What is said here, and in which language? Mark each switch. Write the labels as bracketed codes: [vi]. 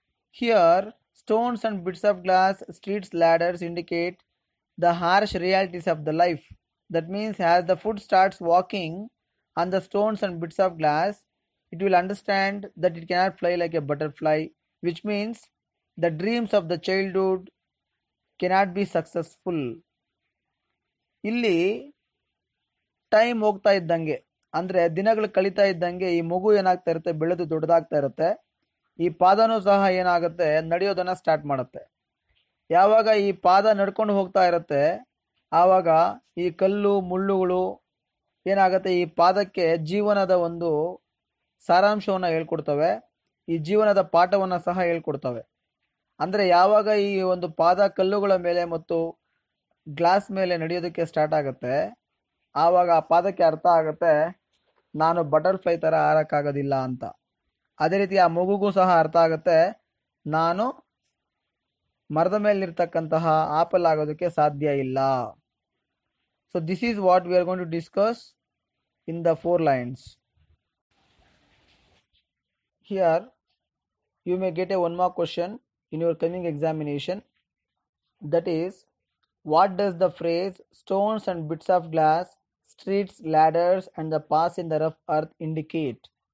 [en] Here, stones and bits of glass, streets, ladders indicate the harsh realities of the life. That means as the foot starts walking on the stones and bits of glass, it will understand that it cannot fly like a butterfly, which means the dreams of the childhood cannot be successful. [kn] ಇಲ್ಲಿ time ಹೋಗ್ತಾ ಇದ್ದಂಗೆ, ಅಂದರೆ ದಿನಗಳು ಕಳೀತಾ ಇದ್ದಂಗೆ ಈ ಮಗು ಏನಾಗ್ತಾ ಇರುತ್ತೆ, ಬೆಳೆದು ದೊಡ್ಡದಾಗ್ತಾ ಇರುತ್ತೆ. ಈ ಪಾದನೂ ಸಹ ಏನಾಗುತ್ತೆ, ನಡೆಯೋದನ್ನು ಸ್ಟಾರ್ಟ್ ಮಾಡುತ್ತೆ. ಯಾವಾಗ ಈ ಪಾದ ನಡ್ಕೊಂಡು ಹೋಗ್ತಾ ಇರುತ್ತೆ ಆವಾಗ ಈ ಕಲ್ಲು ಮುಳ್ಳುಗಳು ಏನಾಗುತ್ತೆ, ಈ ಪಾದಕ್ಕೆ ಜೀವನದ ಒಂದು ಸಾರಾಂಶವನ್ನು ಹೇಳ್ಕೊಡ್ತವೆ, ಈ ಜೀವನದ ಪಾಠವನ್ನು ಸಹ ಹೇಳ್ಕೊಡ್ತವೆ. ಅಂದರೆ ಯಾವಾಗ ಈ ಒಂದು ಪಾದ ಕಲ್ಲುಗಳ ಮೇಲೆ ಮತ್ತು ಗ್ಲಾಸ್ ಮೇಲೆ ನಡೆಯೋದಕ್ಕೆ ಸ್ಟಾರ್ಟ್ ಆಗುತ್ತೆ ಆವಾಗ ಆ ಪಾದಕ್ಕೆ ಅರ್ಥ ಆಗುತ್ತೆ ನಾನು ಬಟರ್ಫ್ಲೈ ಥರ ಹಾರಕ್ಕಾಗೋದಿಲ್ಲ ಅಂತ. ಅದೇ ರೀತಿ ಆ ಮಗುಗೂ ಸಹ ಅರ್ಥ ಆಗುತ್ತೆ ನಾನು ಮರದ ಮೇಲಿರ್ತಕ್ಕಂತಹ ಆಪಲ್ ಆಗೋದಕ್ಕೆ ಸಾಧ್ಯ ಇಲ್ಲ. [en] So this is what we are going to discuss in the 4 lines. Here you may get a 1 mark question in your coming examination. That is, What does the phrase stones and bits of glass, streets, ladders, and the path in the rough earth indicate?